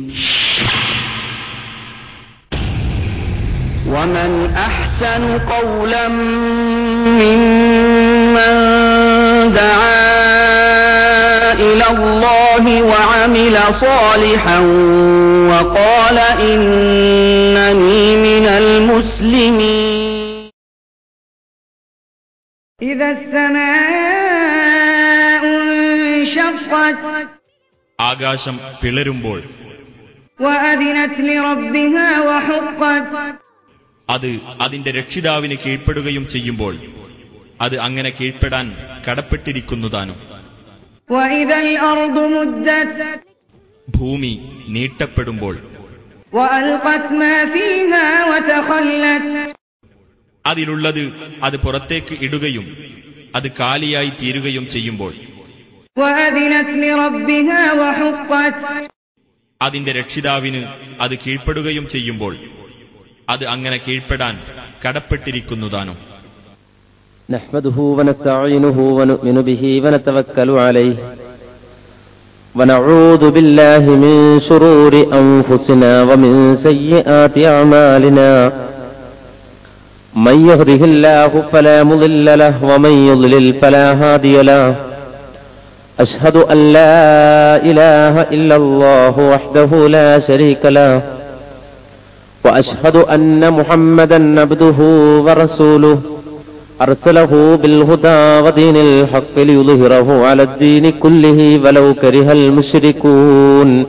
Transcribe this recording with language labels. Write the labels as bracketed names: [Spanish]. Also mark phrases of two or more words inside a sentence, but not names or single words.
[Arabic] ومن أحسن قولا ممن دعا إلى الله وعمل صالحا وقال إنني من المسلمين. إذا السماء انشقت [Malayalam] ആകാശം പിളരുമ്പോൾ [Arabic] وأذنت لربها وحقت [Malayalam] അത് അതിന്റെ രക്ഷിതാവിന് കീഴ്പ്പെടുകയും ചെയ്യുമ്പോൾ അത് അങ്ങനെ കീഴ്പ്പെടാൻ കടപ്പെട്ടിരിക്കുന്നതാനും. [Arabic] وإذا الأرض مدت [Malayalam] ഭൂമി നീട്ടപ്പെടുമ്പോൾ [Arabic] وألقت ما فيها وتخلت [Malayalam] അതിലുള്ളത് അത് പുറത്തേക്ക് ഇടുകയും അത് കാലിയായി തീരുകയും ചെയ്യുമ്പോൾ [Arabic] وأذنت لربها وحقت [Malayalam] അതിന്റെ രക്ഷിതാവിന് അത് കീഴ്പ്പെടുകയും ചെയ്യുമ്പോൾ അത് അങ്ങനെ കീഴ്പ്പെടാൻ കടപ്പെട്ടിരിക്കുന്നതാനും. [Arabic] نحمده ونستعينه ونؤمن به ونتوكل عليه ونعوذ بالله من شرور أنفسنا ومن سيئات أعمالنا من يهده الله فلا مضل له ومن يضلل فلا هادي له أشهد أن لا إله إلا الله وحده لا شريك له وأشهد أن محمدا عبده ورسوله أرسله بالهدى ودين الحق ليظهره على الدين كله ولو كره المشركون.